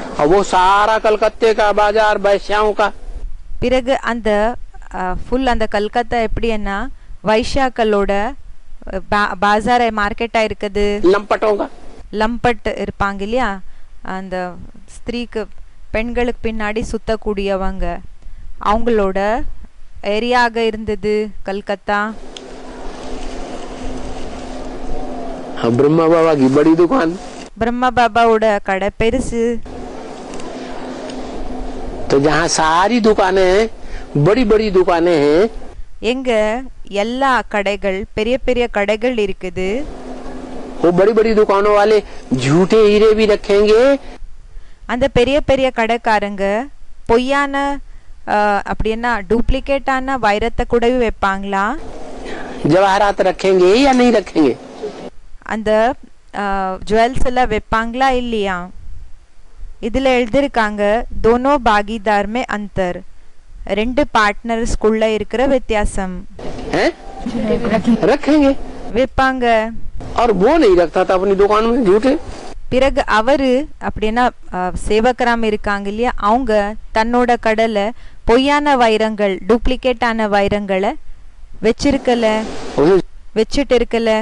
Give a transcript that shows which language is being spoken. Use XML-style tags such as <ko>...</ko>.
<hi>और वो सारा कलकत्ते का बाजार वैश्याओं का.</hi> <ta>பிறகு அந்த ஃபுல் அந்த கல்கத்தா எப்படின்னா வைஷ்யாக்களோட பாசார் மார்க்கெட்டா இருக்குது.</ta> <hi>लंपटों का.</hi> <ta>லம்பட் இருப்பாங்க இல்லையா, அந்த ஸ்திரீக்கு பெண்களுக்கு பின்னாடி சுத்தக்கூடியவங்க, அவங்களோட ஏரியாக இருந்தது கல்கத்தா.</ta> <hi>ब्रह्मा बाबा की बड़ी दुकान.</hi> <ta>பிரம்மா பாபாவோட கடை பெருசு.</ta> <hi>तो जहाँ सारी दुकानें हैं, बड़ी बड़ी दुकानें हैं,</hi> <ta>எங்க எல்லா கடைகள் பெரிய பெரிய கடைகள் இருக்குது.</ta> <hi>वो बड़ी बड़ी दुकानों वाले झूठे हीरे भी रखेंगे.</hi> <ta>அந்த பெரிய பெரிய கடைக்காரங்க பொய்யான அப்படின்னா டூப்ளிகேட்டான வைரத்தை கூடவே வைப்பாங்களா,</ta> <hi>जवाहरात रखेंगे या नहीं रखेंगे.</hi> <ta>அந்த ஜுவல்ஸ் எல்லாம் வைப்பாங்களா இல்லையா. இதுல எழுதிருக்காங்க</ta> <hi>दोनों भागीदार में अंतर,</hi> <ta>ரெண்டு பார்ட்னர்ஸ்குள்ள இருக்கிற வித்தியாசம்.</ta> <hi>रखेंगे</hi> <ta>வைப்பாங்க.</ta> <hi>और वो नहीं रखता था अपनी दुकान में झूठे।</hi> <ta>பிறகு அவரு அப்படின்னா சேவகராம் இருக்காங்க இல்லையா, அவங்க தன்னோட கடல பொய்யான வைரங்கள், டூப்ளிகேட்டான வைரங்களை வச்சிட்டு இருக்கல.</ta>